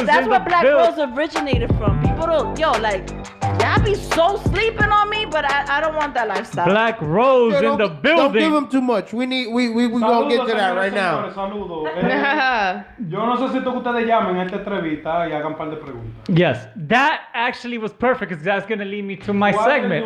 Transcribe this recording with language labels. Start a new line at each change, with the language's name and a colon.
English: Black Rose originated from. People don't, y'all be so sleeping on me, but I don't want that lifestyle. Black Rose in the building. Don't give him too much. We gonna get to that right now.
Spanish: Saludos. Yo no sé si ustedes llamen a esta entrevista y hagan un par de preguntas.
English: Yes, that actually was perfect because that's going to lead me to my segment.